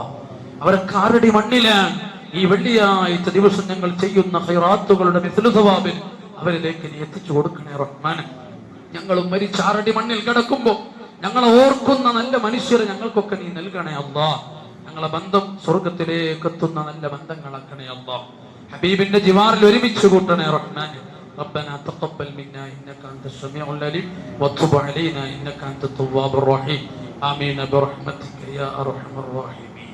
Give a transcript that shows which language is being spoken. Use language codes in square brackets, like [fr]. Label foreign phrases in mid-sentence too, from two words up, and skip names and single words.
[ml] അവരൊക്കെ ആരുടെ മണ്ണിലാണ് ഈ വെള്ളിയാഴ്ച ദിവസം ഞങ്ങൾ ചെയ്യുന്ന ഖൈറാത്തുകളുടെ മിസ്ലു സവാബിൽ അവരിലേക്ക് നീ എത്തിച്ചു കൊടുക്കണേ റഹ്മാൻ. ഞങ്ങളും മരിച്ച ആറടി മണ്ണിൽ കിടക്കുമ്പോ ഞങ്ങളെ ഓർക്കുന്ന നല്ല മനുഷ്യരെ ഞങ്ങൾക്കൊക്കെ നീ നൽകണേ അല്ലാഹ്. ഞങ്ങളെ ബന്ധം സ്വർഗത്തിലേക്ക് എത്തുന്ന നല്ല ബന്ധങ്ങളാക്കണേ അല്ലാഹ്. ഹബീബിന്റെ ജിവാറിൽ ഒരുമിച്ച് കൂട്ടണേ റഹ്മാൻ. [ar] ربنا تقبل منا إنك أنت السميع العليم وتب علينا إنك أنت التواب الرحيم آمين برحمتك يا أرحم الراحمين.